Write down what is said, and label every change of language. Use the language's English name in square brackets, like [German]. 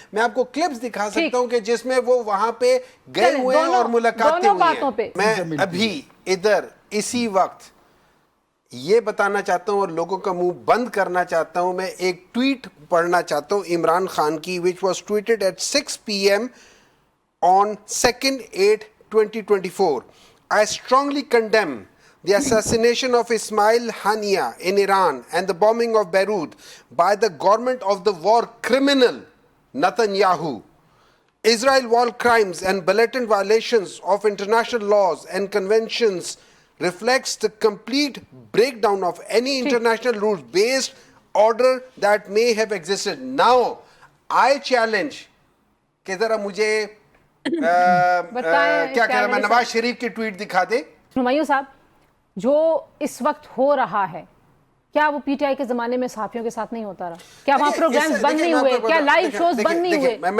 [Urdu] میں آپ کو کلپس دکھا سکتا ہوں کہ جس میں وہ وہاں پہ گئے ہوئے ہیں اور ملاقاتیں ہوئی ہیں. میں ابھی ادھر اسی وقت یہ بتانا چاہتا ہوں اور لوگوں کا منہ بند کرنا چاہتا ہوں. میں ایک ٹویٹ پڑھنا چاہتا ہوں عمران خان کی [English] which was tweeted at 6 p.m. on 2/8/2024. I strongly condemn the assassination of Ismail Haniyeh in Iran and the bombing of Beirut by the government of the war criminal Netanyahu. Israel war crimes and blatant violations of international laws and conventions reflects the complete breakdown of any international rules-based order that may have existed. Now, I challenge [Urdu] کہ ذرا مجھے کیا کہہ رہا میں نواز شریف کی tweet دکھا دے. ہمایوں صاحب جو اس وقت ہو رہا ہے کیا وہ پی ٹی آئی کے زمانے میں صحافیوں کے ساتھ نہیں ہوتا رہا؟ کیا وہاں پروگرامز بند نہیں ہوئے؟ کیا لائیو شوز بند نہیں ہوئے؟